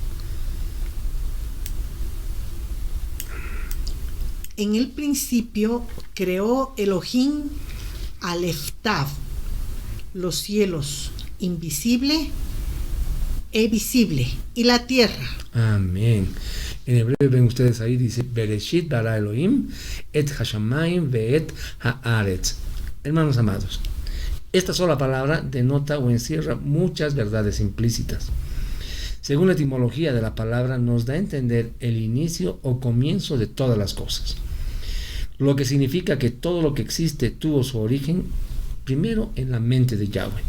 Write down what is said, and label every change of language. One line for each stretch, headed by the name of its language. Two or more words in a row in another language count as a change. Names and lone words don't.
Spanish: En el principio creó Elohim Aleftav, los cielos, invisible e visible, y la tierra. Amén. En hebreo ven ustedes ahí, dice,
Hebrew: בראשית ברא אלהים את השמים ואת הארץ.
Spanish: Hermanos amados, esta sola palabra denota o encierra muchas verdades implícitas. Según la etimología de la palabra, nos da a entender el inicio o comienzo de todas las cosas, lo que significa que todo lo que existe tuvo su origen primero en la mente de Yahweh.